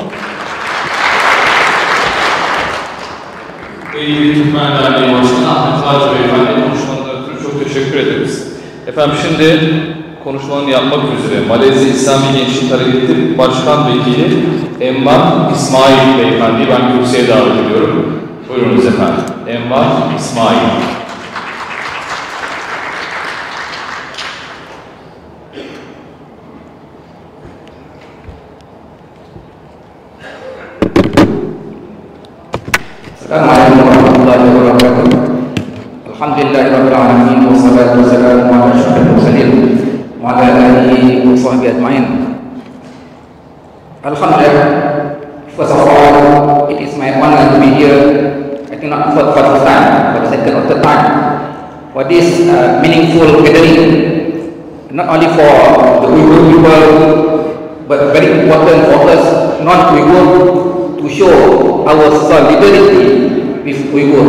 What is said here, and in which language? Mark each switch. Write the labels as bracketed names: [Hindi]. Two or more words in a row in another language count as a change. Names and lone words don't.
[Turkish] Değgili Türkmen Derneği Başkanı Ahmet Ağca Beyefendi konuşmalarından ötürü çok teşekkür ederiz. Efendim şimdi konuşmalarını konuşmalarını yapmak üzere Malezya İslami Gençlik Hareketi Başkan Vekili Envar İsmail Beyefendi'yi ben kürsüye davet ediyorum. Buyurunuz efendim. Envar İsmail. [Arabic] السلام عليكم ورحمة الله وبركاته. الحمد لله رب العالمين والصلاة والسلام على أشرف المرسلين وعلى آله وصحبه أجمعين. Alhamdulillah. [English] First of all, it is my honor to be here. I think not for the first time, but the second or third time for this meaningful gathering. Not only for the Uyghur people, but very important for us non-Uyghur to show our solidarity with Uyghur.